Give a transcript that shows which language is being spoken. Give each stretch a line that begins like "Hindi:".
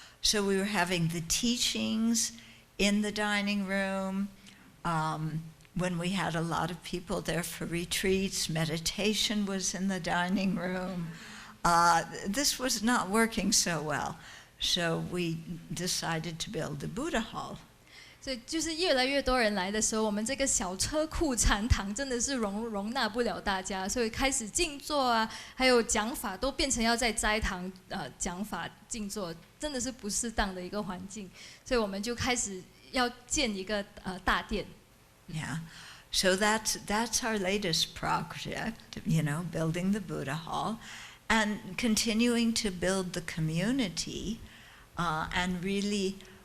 English: So we were having the teachings in the dining room. When we had a lot of people there for retreats, meditation was in the dining room. This was not working so well. So we decided to build the Buddha hall.
Chinese: 所以就是越来越多人来的时候，我们这个小车库禅堂真的是容纳不了大家，所以开始静坐啊，还有讲法都变成要在斋堂讲法静坐，真的是不适当的一个环境，所以我们就开始要建一个大殿。
English: Yeah, so that's our latest project, building the Buddha Hall, and continuing to build the community, and really.